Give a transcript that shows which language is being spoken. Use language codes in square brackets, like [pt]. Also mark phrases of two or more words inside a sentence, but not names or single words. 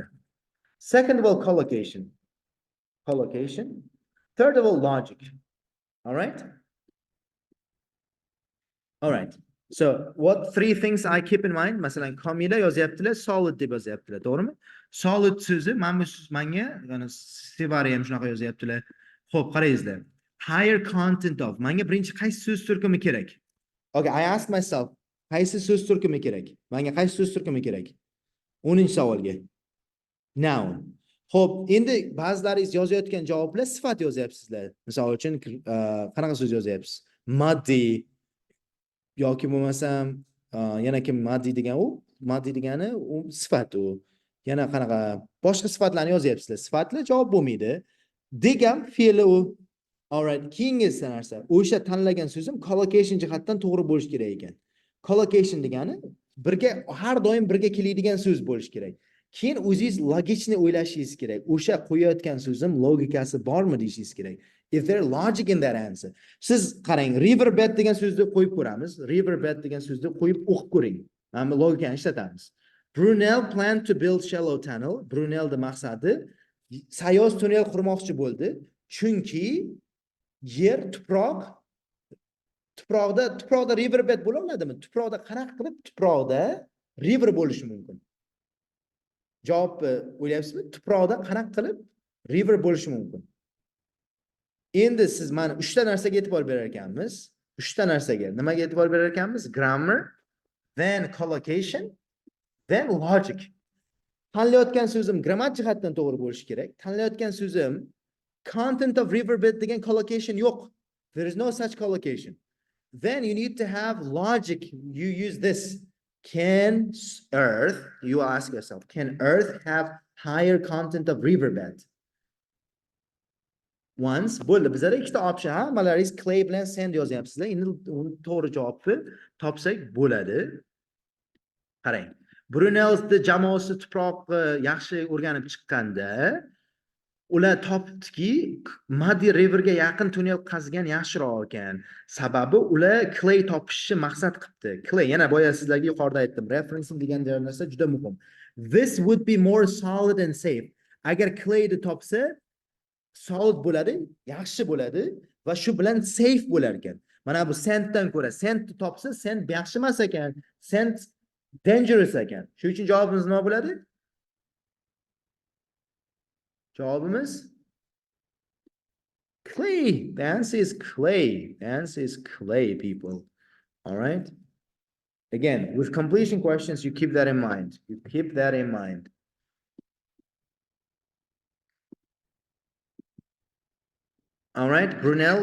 [en] Second of all, collocation. Third of all, logic. All right? All right. So what 3 things I keep in mind? [uz] Masalan, Kamila yozyaptilar, solid deb yozyaptilar, to'g'rimi? Solid so'zi mana bu so'z menga yana Sevari ham shunaqa yozyaptilar. Xo'p, qarangizlar. [en] Higher content of. [uz] Menga birinchi qaysi so'z turkumi kerak? [en] Okay, I ask myself, [uz] qaysi so'z turkumi kerak? Menga qaysi so'z turkumi kerak? 10-savolga. Noun. Xo'p, endi ba'zilaringiz yozayotgan javoblar sifat yozyapsizlar. Misol uchun, qanaqa so'z yozyapsiz? Muddy yoki bo'lmasam yana kim maddi degan u maddi degani u sifat u yana qanaqa boshqa sifatlarni yozyapsizlar sifatlar javob bo'lmaydi degan fe'li u alright keyingi narsa o'sha tanlagan so'zim collocation jihatdan to'g'ri bo'lishi kerak ekan collocation degani birga har doim birga keladigan so'z bo'lishi kerak keyin o'zingiz logichni o'ylashingiz kerak o'sha qo'yayotgan so'zim logikasi bormi deyishingiz kerak [en] if there logic in that answer [uz] siz qarang riverbed degan so'zni qo'yib ko'ramiz riverbed degan so'zni qo'yib o'qib ko'ring mana bu logikani ishlatamiz [en] Brunel planned to build shallow tunnel [uz] Brunelni maqsadi sayoz tunnel qurmoqchi bo'ldi chunki yer tuproqda riverbed bo'la oladimi tuproqda qanaqa qilib tuproqda river bo'lishi mumkin javobni o'ylayapsizmi tuproqda qanaqa qilib river bo'lishi mumkin endi siz mana 3 ta narsaga e'tibor berar ekanmiz 3 ta narsaga nimaga e'tibor berar ekanmiz [en] grammar then collocation then logic [uz] tanlayotgan so'zim grammatik jihatdan to'g'ri bo'lishi kerak tanlayotgan so'zim [en] content of riverbed [uz] degan collocation yo'q [en] there is no such collocation then you need to have logic you use this can earth you ask yourself can earth have higher content of riverbed [uz] once bo'ldi bizlarda ikkita option hammalaringiz clay bilan sand yozyapsizlar endi to'g'ri javobni topsak bo'ladi qarang Brunel'sni jamoasi tuproqni yaxshi o'rganib chiqqanda ular topdiki Muddy Riverga yaqin tunnel qazgan yaxshiroq ekan sababi ular clay topishni maqsad qilibdi clay yana boya sizlarga yuqorida aytdim referencing degan narsa juda muhim [en] this would be more solid and safe [uz] agar clayni topsa solid bo'ladi yaxshi bo'ladi va shu bilan safe bo'lar ekan mana bu sanddan ko'ra sand topsa sand yaxshi emas ekan [en] sand dangerous [uz] ekan shuning uchun javobimiz nima bo'ladi [en] javobimiz clay the answer is clay the answer is clay people all right again with completion questions you keep that in mind you keep that in mind all right Brunel